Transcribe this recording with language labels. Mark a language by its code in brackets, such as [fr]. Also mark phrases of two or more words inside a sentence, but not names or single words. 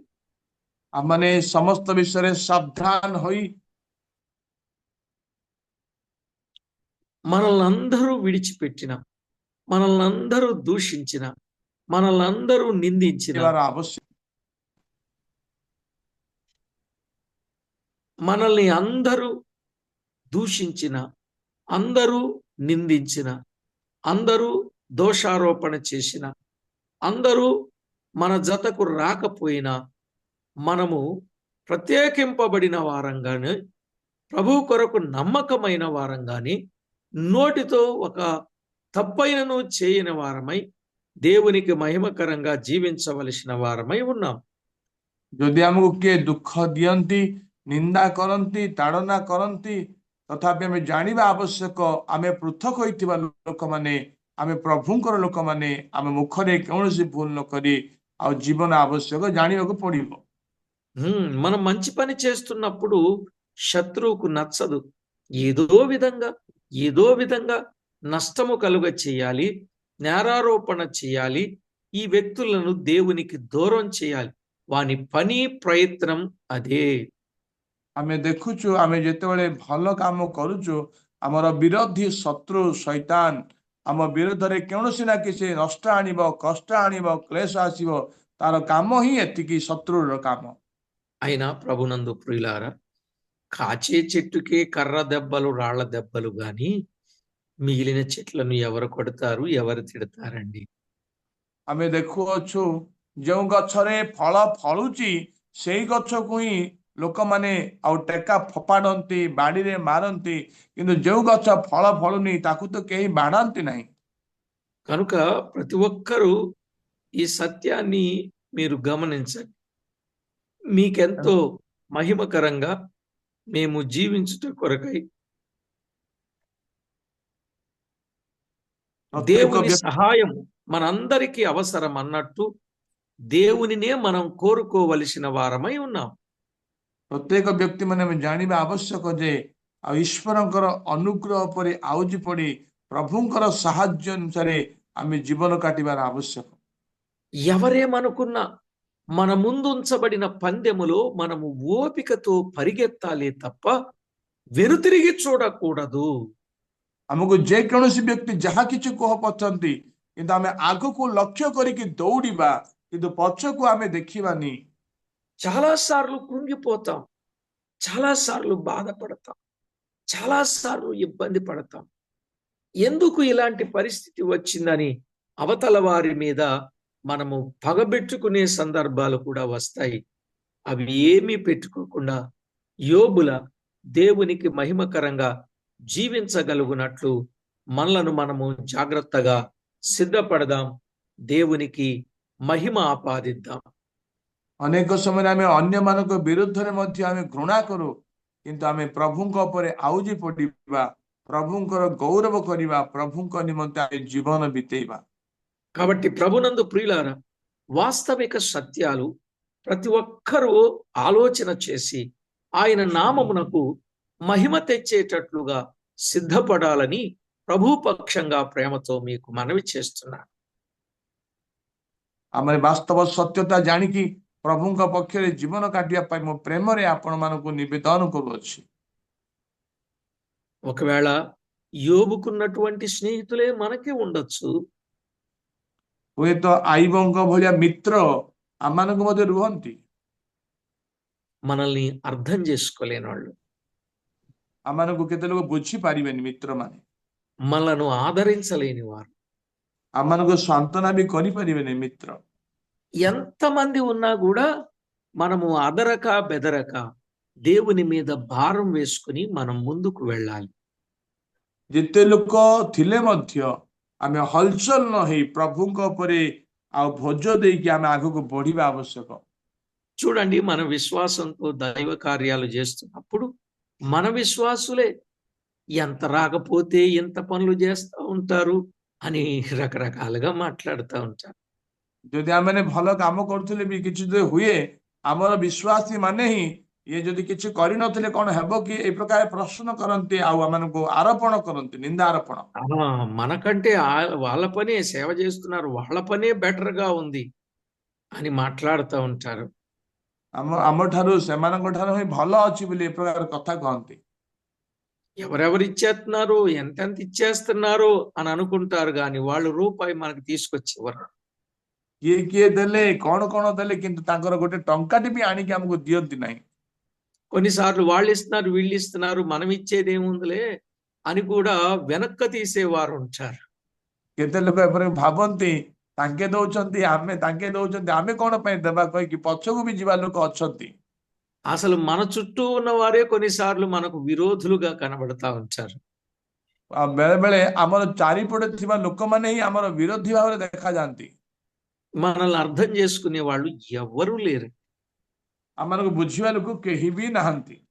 [or] ଆମମାନେ ସମସ୍ତ ବିଷୟରେ ସାବଧାନ ହୋଇ [te] మనల్ని అందరూ విడిచిపెట్టిన, మనల్ని అందరూ దూషించిన, మనల్ని అందరూ నిందించిన, [or] ଯିବାର ଆବଶ୍ୟକ। [te] మనల్ని అందరూ దూషించిన, అందరూ నిందించిన, అందరూ దోషారోపణ చేసిన, అందరూ మన జతకు రాకపోయినా మనము ప్రత్యేకింపబడిన వారంగానే, ప్రభు కొరకు నమ్మకమైన వారంగానే, నోటితో ఒక తప్పైనను చేయని వారమై దేవునికి మహిమకరంగా జీవించవలసిన వారమై ఉన్నాం. [or] ଯଦି ଆମକୁ କିଏ ଦୁଃଖ ଦିଅନ୍ତି, ନିନ୍ଦା କରନ୍ତି, ତାଡ଼ନା କରନ୍ତି, ତଥାପି ଆମେ ଜାଣିବା ଆବଶ୍ୟକ, ଆମେ ପୃଥକ ହୋଇଥିବା ଲୋକମାନେ, ଆମେ ପ୍ରଭୁଙ୍କର ଲୋକମାନେ, ଆମେ ମୁଖରେ କୌଣସି ଭୁଲ ନ କରି ଆଉ ଜୀବନ ଆବଶ୍ୟକ ଜାଣିବାକୁ ପଡ଼ିବ। [te] మనం మంచి పని చేస్తున్నప్పుడు శత్రువుకు నచ్చదు. ఏదో విధంగా నష్టము కలుగ చేయాలి, నేరారోపణ చేయాలి, ఈ వ్యక్తులను దేవునికి దూరం చేయాలి. వాని పని ప్రయత్నం అదే. [or] ଆମେ ଦେଖୁଛୁ, ଆମେ ଯେତେବେଳେ ଭଲ କାମ କରୁଛୁ, ଆମର ବିରୋଧୀ ଶତ୍ରୁ ଶୈତାନ ଆମ ବିରୋଧରେ କୌଣସି ନା କିଛି ନଷ୍ଟ ଆଣିବ, କଷ୍ଟ ଆଣିବ, କ୍ଲେଶ ଆସିବ। ତାର କାମ ହିଁ ଏତିକି, ଶତ୍ରୁର କାମ। [te] అయినా ప్రభునందు ప్రియులారా, కాచే చెట్టుకే కర్ర దెబ్బలు, రాళ్ల దెబ్బలు గాని మిగిలిన చెట్లను ఎవరు కొడతారు, ఎవరు తిడతారండి? [or] ଆମେ ଦେଖୁଅଛୁ, ଯେଉଁ ଗଛରେ ଫଳ ଫଳୁଛି ସେଇ ଗଛକୁ ହିଁ ଲୋକମାନେ ଆଉ ଟେକା ଫୋପାଡନ୍ତି, ବାଡିରେ ମାରନ୍ତି, କିନ୍ତୁ ଯେଉଁ ଗଛ ଫଳ ଫଳୁନି ତାକୁ ତ କେହି ବାଡ଼ାନ୍ତି ନାହିଁ। [te] కనుక ప్రతి ఒక్కరూ ఈ సత్యాన్ని మీరు గమనించండి. మీకెంతో మహిమకరంగా మేము జీవించుట కొరకై [or] ପ୍ରତ୍ୟେକ [te] దేవుని [or] ବ୍ୟକ୍ତି [te] సహాయం మనందరికీ అవసరం అన్నట్టు దేవునినే మనం కోరుకోవలసిన వారమై ఉన్నాం. [or] ପ୍ରତ୍ୟେକ ବ୍ୟକ୍ତି ମାନେ ଆମେ ଜାଣିବା ଆବଶ୍ୟକ ଯେ ଆଉ ଈଶ୍ୱରଙ୍କର ଅନୁଗ୍ରହ ଉପରେ ଆଉଜି ପଡି ପ୍ରଭୁଙ୍କର ସାହାଯ୍ୟ ଅନୁସାରେ ଆମେ ଜୀବନ କାଟିବାର ଆବଶ୍ୟକ। [te] ఎవరేమనుకున్నా మన ముందు ఉంచబడిన పందెములో మనము ఓపికతో పరిగెత్తాలి తప్ప వెనుతిరిగి చూడకూడదు. [or] ଆମକୁ ଯେକୌଣସି ବ୍ୟକ୍ତି ଯାହା କିଛି କୁହ ପଛନ୍ତି, କିନ୍ତୁ ଆମେ ଆଗକୁ ଲକ୍ଷ୍ୟ କରିକି ଦୌଡ଼ିବା, କିନ୍ତୁ ପଛକୁ ଆମେ ଦେଖିବାନି। [te] చాలా సార్లు కృంగిపోతాం. చాలాసార్లు బాధపడతాం, చాలాసార్లు ఇబ్బంది పడతాం. ఎందుకు ఇలాంటి పరిస్థితి వచ్చిందని అవతల వారి మీద మనము పగబెట్టుకునే సందర్భాలు కూడా వస్తాయి. అవి ఏమీ పెట్టుకోకుండా యోబుల దేవునికి మహిమకరంగా జీవించగలుగునట్లు మనలను మనము జాగ్రత్తగా సిద్ధపడదాం. దేవునికి మహిమ ఆపాదిద్దాం. [or] ଅନେକ ସମୟରେ ଆମେ ଅନ୍ୟମାନଙ୍କ ବିରୁଦ୍ଧରେ ମଧ୍ୟ ଆମେ ଘୃଣା କରୁ, କିନ୍ତୁ ଆମେ ପ୍ରଭୁଙ୍କ ଉପରେ ଆଉଜି ପଡ଼ିବା, ପ୍ରଭୁଙ୍କର ଗୌରବ କରିବା, ପ୍ରଭୁଙ୍କ ନିମନ୍ତେ ଆମେ ଜୀବନ ବିତେଇବା। [te] కాబట్టి ప్రభునందు ప్రియులారా, వాస్తవిక సత్యాలు ప్రతి ఒక్కరూ ఆలోచన చేసి ఆయన నామమునకు మహిమ తెచ్చేటట్లుగా సిద్ధపడాలని ప్రభు పక్షంగా ప్రేమతో మీకు మనవి చేస్తున్నాను. [or] ଆମେ ବାସ୍ତବ ସତ୍ୟତା ଜାଣିକି ପ୍ରଭୁଙ୍କ ପକ୍ଷରେ ଜୀବନ କାଟିବା ପାଇଁ ମୋ ପ୍ରେମରେ ଆପଣମାନଙ୍କୁ ନିବେଦନ କରୁଅଛି। [te] ఒకవేళ యోబుకున్నటువంటి స్నేహితులే మనకి ఉండొచ్చు. [or] ହୁଏତ ଆଇବଙ୍କ ଭଳିଆ ମିତ୍ର ଆମମାନଙ୍କ ମଧ୍ୟ ରୁହନ୍ତି, [te] మనల్ని అర్థం చేసుకోలేని వాళ్ళు, [or] ଆମମାନଙ୍କୁ କେତେ ଲୋକ ବୁଝିପାରିବେନି ମିତ୍ରମାନେ, [te] మనలను ఆదరించలేని వారు, [or] ଆମମାନଙ୍କୁ ସାନ୍ତ୍ୱନା ବି କରିପାରିବେନି ମିତ୍ର। [te] ఎంతమంది ఉన్నా కూడా మనము అదరక బెదరక దేవుని మీద భారం వేసుకుని మనం ముందుకు వెళ్ళాలి. [or] ଯେତେ ଲୋକ ଥିଲେ ମଧ୍ୟ ଆମେ ହଲଚଲ ନ ହେଇ ପ୍ରଭୁଙ୍କ ଉପରେ ଆଉ ଭୋଜ ଦେଇକି ଆମେ ଆଗକୁ ବଢିବା ଆବଶ୍ୟକ। [te] చూడండి, మన విశ్వాసంతో దైవ కార్యాలు చేస్తున్నప్పుడు మన విశ్వాసులే ఎంత రాకపోతే ఎంత పనులు చేస్తూ ఉంటారు అని రకరకాలుగా మాట్లాడుతూ ఉంటారు. [or] ଯଦି ଆମେ ଭଲ କାମ କରୁଥିଲେ ବି କିଛି ଯଦି ହୁଏ, ଆମର ବିଶ୍ୱାସୀ ମାନେ ହିଁ ଇଏ ଯଦି କିଛି କରିନଥିଲେ କଣ ହେବ କି এই ପ୍ରକାର ପ୍ରଶ୍ନ କରନ୍ତି, ଆଉ ଆମମାନଙ୍କୁ ଆରୋପଣ କରନ୍ତି, ନିନ୍ଦା ଆରୋପଣ। [te] మనకంటే వాళ్ళ పనే సేవ చేస్తున్నారు, వాళ్ళ పనే బెటర్ గా ఉంది అని మాట్లాడుతూ ఉంటారు. [or] ଆମ ଠାରୁ ସେମାନଙ୍କ ଠାରୁ ହିଁ ଭଲ ଅଛି ବୋଲି ଏ ପ୍ରକାର କଥା କହନ୍ତି। [te] ఎవరెవరు ఇచ్చేస్తున్నారు, ఎంతెంత ఇచ్చేస్తున్నారు అని అనుకుంటారు, కానీ వాళ్ళు రూపాయి మనకు తీసుకొచ్చేవారు. [or] କିଏ କିଏ ଦେଲେ, କଣ కଣ ଦେଲେ, କିନ୍ତୁ ତାଙ୍କର ଗୋଟେ ଟଙ୍କାଟି ବି ଆଣିକି ଆମକୁ ଦିଅନ୍ତି ନାହିଁ। [te] కొన్నిసార్లు వాళ్ళు ఇస్తున్నారు, వీళ్ళు ఇస్తున్నారు, మనం ఇచ్చేది ఏముందిలే అని కూడా వెనక్కి తీసేవారు ఉంటారు. [or] କେତେ ଲୋକ ଏପରି ଭାବନ୍ତି, ତାଙ୍କେ ଦଉଛନ୍ତି ଆମେ କଣ ପାଇଁ ଦେବା କହିକି ପଛକୁ ବି ଯିବା ଲୋକ ଅଛନ୍ତି। [te] అసలు మన చుట్టూ ఉన్న వారే కొన్నిసార్లు మనకు విరోధులుగా కనబడతా ఉంటారు. [or] ଆଉ ବେଳେ ବେଳେ ଆମର ଚାରିପଟେ ଥିବା ଲୋକମାନେ ହିଁ ଆମର ବିରୋଧୀ ଭାବରେ ଦେଖାଯାଆନ୍ତି। [te] మనల్ని అర్థం చేసుకునే వాళ్ళు ఎవ్వరూ లేరు. [or] ଆମମାନଙ୍କୁ ବୁଝିବା ଲୋକ କେହି ବି ନାହାନ୍ତି।